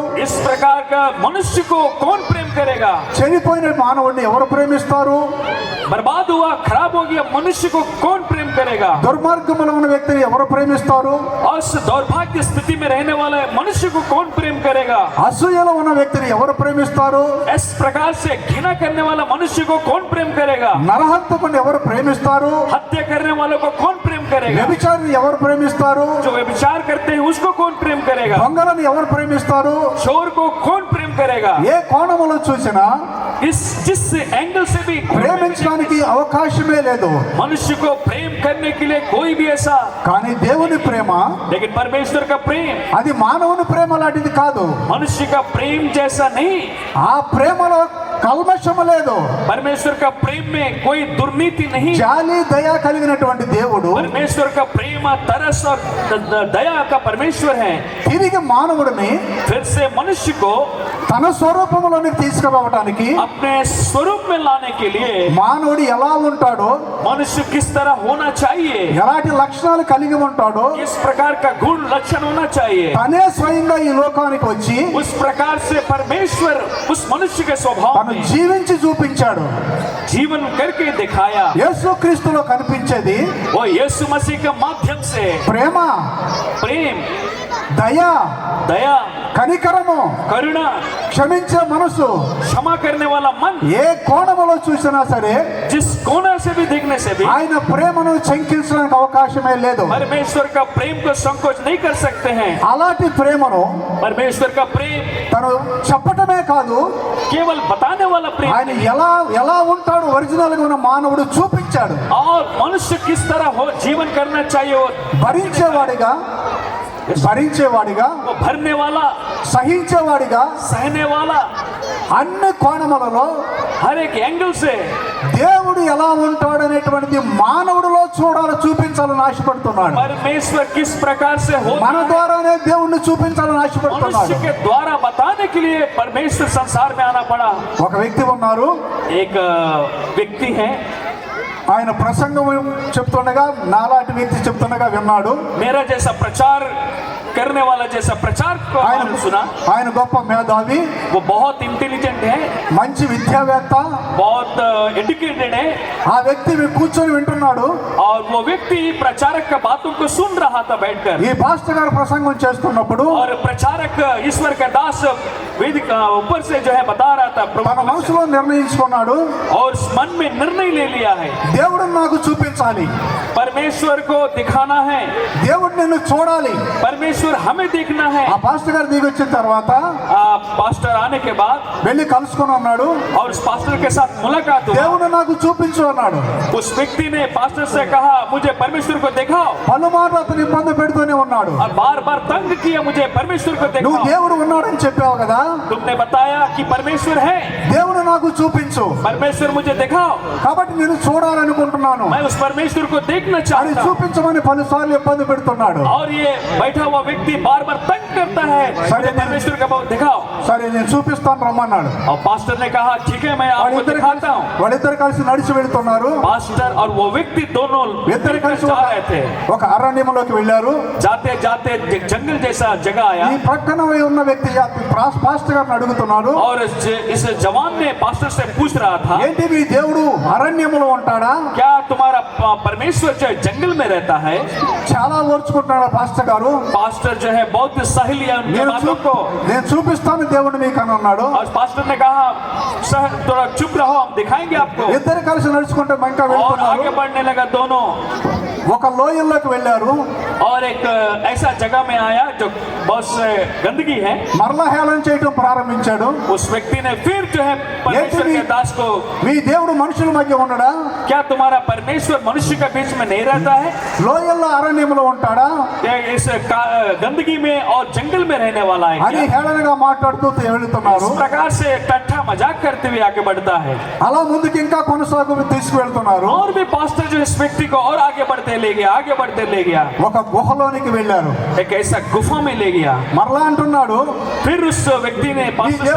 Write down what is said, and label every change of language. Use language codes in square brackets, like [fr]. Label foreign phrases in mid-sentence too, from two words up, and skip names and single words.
[hi] इस प्रकार का मनुष्य को कौन प्रेम करेगा? [te] చనిపోయిన మానవుడిని ఎవరు ప్రేమిస్తారు? [hi] बर्बाद हुआ खराब हो गया मनुष्य को कौन प्रेम करेगा? [te] దుర్మార్గములో ఉన్న వ్యక్తిని ఎవరు ప్రేమిస్తారు? [hi] और इस दौर्भाग्य स्थिति में रहने वाले मनुष्य को कौन प्रेम करेगा? [te] అసూయలో ఉన్న వ్యక్తిని ఎవరు ప్రేమిస్తారు? [hi] इस प्रकार से घृणा करने वाला मनुष्य को कौन प्रेम करेगा? [te] నరహంతకుని ఎవరు ప్రేమిస్తారు? [hi] हत्या करने वालों को कौन प्रेम करेगा? [te] వ్యభిచారిని ఎవరు ప్రేమిస్తారు? [hi] जो व्यभिचार करते हैं उसको कौन प्रेम करेगा? [te] దొంగలను ఎవరు ప్రేమిస్తారు? [hi] चोर को कौन प्रेम करेगा? [te] ఏ కోణములో చూసినా [hi] जिस एंगल से भी [te] ప్రేమించడానికి అవకాశమే లేదు. [hi] मनुष्य को प्रेम करने के लिए कोई भी ऐसा, [te] కానీ దేవుని ప్రేమ [hi] लेकिन परमेश्वर का प्रेम [te] అది మానవుని ప్రేమ లాంటిది కాదు. [hi] मनुष्य का प्रेम जैसा नहीं। [te] ఆ ప్రేమలో కల్మషము లేదు. [hi] परमेश्वर का प्रेम में कोई दुर्नीति नहीं। [te] జాలి దయ కలిగినటువంటి దేవుడు [hi] परमेश्वर का प्रेम तरस और दया का परमेश्वर है। [te] తిరిగి మానవుడిని [hi] फिर से मनुष्य को [te] తన స్వరూపంలోనికి తీసుకురావడానికి, [hi] अपने स्वरूप में लाने के लिए [te] మానవుడు ఎలా ఉంటాడో, [hi] मनुष्य किस तरह होना चाहिए, [te] ఎలాంటి లక్షణాలు కలిగి ఉంటాడో [hi] किस प्रकार का गुण लक्षण होना चाहिए, [te] తనే స్వయంగా ఈ లోకానికి వచ్చి [hi] उस प्रकार से परमेश्वर उस मनुष्य के स्वभाव [te] తను [hi] में [te] జీవించి చూపించాడు. [hi] जीवन करके दिखाया। [te] యేసుక్రీస్తులో కనిపించేది [hi] वो यीशु मसीह के माध्यम से [te] ప్రేమ, [hi] प्रेम, [te] దయ, [hi] दया, [te] కనికరము, [hi] करुणा, [te] క్షమించే మనసు [hi] क्षमा करने वाला मन, [te] ఏ కోణములో చూసినా సరే [hi] जिस कोने से भी देखने से भी [te] ఆయన ప్రేమను శంకించడానికి అవకాశమే లేదు. [hi] परमेश्वर का प्रेम को संकोच नहीं कर सकते हैं। [te] అలాంటి ప్రేమను [hi] परमेश्वर का प्रेम [te] తను చెప్పటమే కాదు, [hi] केवल बताने वाला प्रेम [te] ఆయన ఎలా ఎలా ఉంటాడు ఒరిజినల్ గా ఉన్న మానవుడు చూపించాడు. [hi] और मनुष्य किस तरह हो जीवन करना चाहिए वो [te] భరించేవాడిగా, [hi] वो भरने वाला, [te] సహించేవాడిగా, [hi] सहने वाला, [te] అన్ని కోణములలో [hi] हर एक एंगल से [te] దేవుడు ఎలా ఉంటాడు అనేటువంటిది మానవుడిలో చూపించాలని ఆశపడుతున్నాడు. [hi] परमेश्वर किस प्रकार से हो [te] మన ద్వారానే దేవుణ్ణి చూపించాలని [hi] मनुष्य [te] ఆశపడుతున్నాడు. [hi] के द्वारा बताने के लिए परमेश्वर संसार में आना पड़ा। [te] ఒక వ్యక్తి ఉన్నారు, [hi] एक व्यक्ति है, [te] ఆయన ప్రసంగం చెప్తుండగా నాలాంటి వ్యక్తి చెప్తుండగా విన్నాడు. [hi] मेरा जैसा प्रचार करने वाला जैसा प्रचार को [te] ఆయన [hi] हमने सुना। [te] ఆయన గొప్ప మేధావి, [hi] वो बहुत इंटेलिजेंट है, [te] మంచి విద్యావేత్త. [hi] बहुत एजुकेटेड है, [te] ఆ వ్యక్తి కూర్చొని వింటున్నాడు. [hi] और वो व्यक्ति प्रचारक का बातों को सुन रहा था बैठकर। [te] ఈ పాస్టర్ గారు ప్రసంగం చేస్తున్నప్పుడు [hi] और प्रचारक ईश्वर का दास वेदिक ऊपर से जो है बता रहा था [te] తన మనసులో నిర్ణయించుకున్నాడు, [hi] और मन में निर्णय ले लिया है [te] దేవుడిని నాకు చూపించాలి, [hi] परमेश्वर को दिखाना है, [te] దేవుడు నిన్ను చూడాలి. [hi] परमेश्वर हमें देखना है। [te] ఆ పాస్టర్ గారు దిగి వచ్చిన తర్వాత [hi] पास्टर आने के बाद [te] వెళ్ళి కలుసుకొని అన్నాడు, [hi] और उस पास्टर के साथ मुलाकात हुआ। [te] దేవుడు నాకు చూపించు అన్నాడు. [hi] उस व्यक्ति ने पास्टर से कहा मुझे परमेश्वर को दिखाओ, [te] పలుమార్లు అతను ఇబ్బంది పెడుతూనే ఉన్నాడు. [hi] और बार बार तंग किया मुझे परमेश्वर को [te] నువ్వు [hi] दिखाओ। [te] దేవుడు ఉన్నాడని చెప్పావు కదా, [hi] तुमने बताया कि परमेश्वर है, [te] దేవుడు నాకు చూపించు, [hi] परमेश्वर मुझे दिखाओ, [te] కాబట్టి నేను చూడాలనుకుంటున్నాను [hi] मैं उस परमेश्वर को देखना [te] అని [hi] चाहता हूं। [te] చూపించమని పలుసార్లు ఇబ్బంది పెడుతున్నాడు. [hi] और ये बैठा हुआ व्यक्ति बार बार तंग करता है, मुझे परमेश्वर का बहुत दिखाओ। [te] సరే నేను చూపిస్తాను రమ్మన్నాడు. [hi] और पास्टर ने कहा ठीक है मैं आपको दिखाता हूँ। [te] వాళ్ళిద్దరు కలిసి నడిచి వెళ్తున్నారు. [hi] पास्टर और वो व्यक्ति दोनों [te] ఇద్దరు [hi] मिलकर [te] కలిసి [hi] जा रहे थे। [te] ఒక అరణ్యంలోకి వెళ్ళారు. [hi] जाते जाते एक जंगल जैसा जगह आया, [te] ఈ ప్రక్కన ఉన్న వ్యక్తి పాస్టర్ గారిని అడుగుతున్నాడు, [hi] और इस जवान ने पास्टर से पूछ रहा था [te] ఏంటి మీ దేవుడు అరణ్యంలో ఉంటాడా? [hi] क्या क्या तुम्हारा परमेश्वर जो है जंगल में रहता है? [te] చాలా ఓర్చుకుంటున్నాడు పాస్టర్ గారు. [hi] पास्टर जो है बहुत सही लिया उनके बातों को [te] నేను చూపిస్తాను దేవుడు మీకు అని అన్నాడు. [hi] और पास्टर ने कहा सर थोड़ा चुप रहो, हम दिखाएंगे आपको. [te] ఇద్దరు కలిసి నడుచుకుంటే ఇంకా [hi] और [te] వెళ్తున్నారు. [hi] आगे बढ़ने लगा दोनों. [te] ఒక లోయల్లోకి వెళ్ళారు. [hi] और एक ऐसा जगह में आया जो बहुत से गंदगी है. [te] మరలా హేళన చేయడం ప్రారంభించాడు. [hi] उस व्यक्ति ने फिर जो है परमेश्वर के दास को, [te] మీ దేవుడు మనుషుల మధ్య ఉండడా? [hi] क्या तुम्हारा परमेश्वर मनुष्य के बीच में नहीं रहता है? [te] లోయల్లో అరణ్యంలో ఉంటాడా? [hi] क्या इस गंदगी में और जंगल में रहने वाला है [te] అని [hi] क्या? [te] హేళనగా మాట్లాడుతూ వెళ్తున్నారు. [hi] इस प्रकार से टट्टा मजाक करते हुए आगे बढ़ता है. [te] అలా ముందుకు ఇంకా కొనసాగు తీసుకువెళ్తున్నారు. [hi] और भी पास्टर जो इस व्यक्ति को और आगे बढ़ते ले गया, आगे बढ़ते ले गया. [te] ఒక గుహలోనికి వెళ్ళారు. [hi] एक ऐसा गुफा में ले गया. [te] మరలా అంటున్నాడు, [hi] फिर उस व्यक्ति ने [te] ఈ [hi] पास्टर से